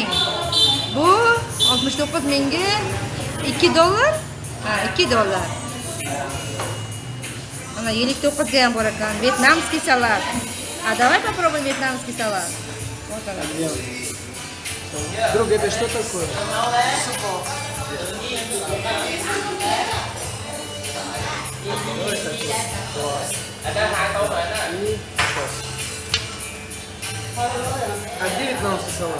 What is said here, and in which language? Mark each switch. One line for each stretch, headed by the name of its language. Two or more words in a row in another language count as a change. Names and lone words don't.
Uzbek: Bu 69.000 ga $2. Ha, $2. Ana 59 ga ham bor ekan.
Russian: Вьетнамский салат. А давай попробуем вьетнамский салат. Вот она. Друг, это что такое? А где вьетнамский салат?